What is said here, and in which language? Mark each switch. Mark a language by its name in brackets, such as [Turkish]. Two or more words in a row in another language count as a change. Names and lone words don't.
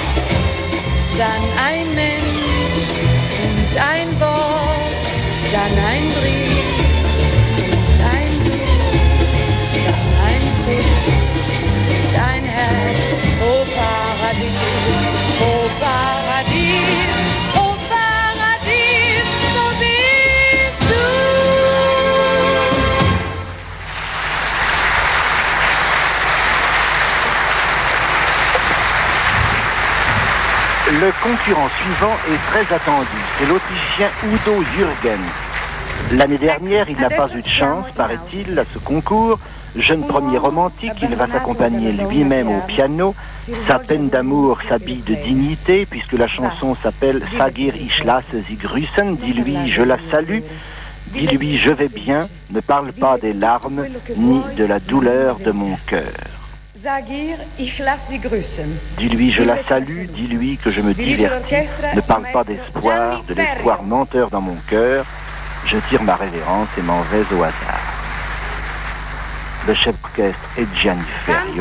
[German] Dann ein Mensch und ein Wort, dann ein Brief und ein Du, dann ein Kuss und ein Herz. Oh Paradies, oh Paradies, oh Paradies, wo bist du? [French] Le concurrent suivant est très attendu. C'est l'Autrichien Udo Jürgens. L'année dernière, il n'a pas eu de chance, paraît-il, à ce concours. Jeune premier romantique, il va s'accompagner lui-même au piano. Sa peine d'amour s'habille de dignité, puisque la chanson s'appelle Sagir ich lasse sie grüßen, dis-lui je la salue, dis-lui je vais bien, ne parle pas des larmes ni de la douleur de mon cœur. [German] Sagir ich lasse sie grüßen. [French] Dis-lui je la salue, dis-lui que je me divertis, ne parle pas d'espoir, de l'espoir menteur dans mon cœur, je tire ma révérence et m'en vais au hasard. Le chef d'orchestre est Gianni Ferrio.